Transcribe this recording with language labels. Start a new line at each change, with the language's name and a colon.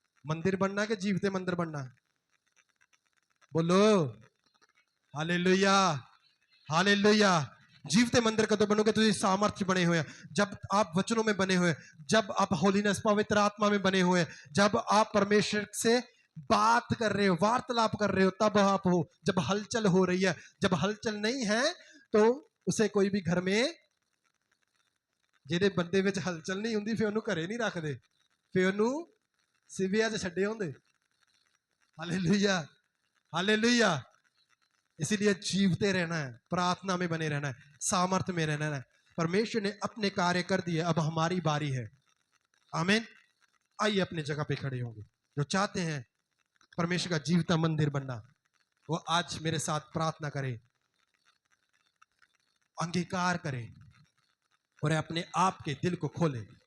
Hindi: मंदिर बनना के जीवते मंदिर बनना? बोलो हालेलुया, हालेलुया। जीवते मंदिर कदों बनोगे तो ये सामर्थ्य बने हुए हैं। जब आप वचनों में बने हुए हैं, जब आप होलीनेस पवित्र आत्मा में बने हुए हैं, जब आप परमेश्वर से बात कर रहे हो, वार्तालाप कर रहे हो, तब आप हो। जब हलचल हो रही है, जब हलचल नहीं है तो उसे कोई भी घर में,
Punjabi: ਜਿਹਦੇ ਬੰਦੇ ਵਿੱਚ ਹਲਚਲ ਨਹੀਂ ਹੁੰਦੀ ਫਿਰ ਉਹਨੂੰ ਘਰੇ ਨਹੀਂ ਰੱਖਦੇ, ਫਿਰ ਉਹਨੂੰ ਸਿਵਿਆਂ 'ਚ ਛੱਡੇ ਹੁੰਦੇ।
Hindi: Hallelujah, hallelujah. इसीलिए जीवते रहना है, प्रार्थना में बने रहना है, सामर्थ्य में रहना है। परमेश्वर ने अपने कार्य कर दिए, अब हमारी बारी है। आमीन। आइए अपनी जगह पे खड़े होंगे। जो चाहते हैं परमेश्वर का जीवता मंदिर बनना, वो आज मेरे साथ प्रार्थना करें, अंगीकार करें और अपने आप के दिल को खोलें।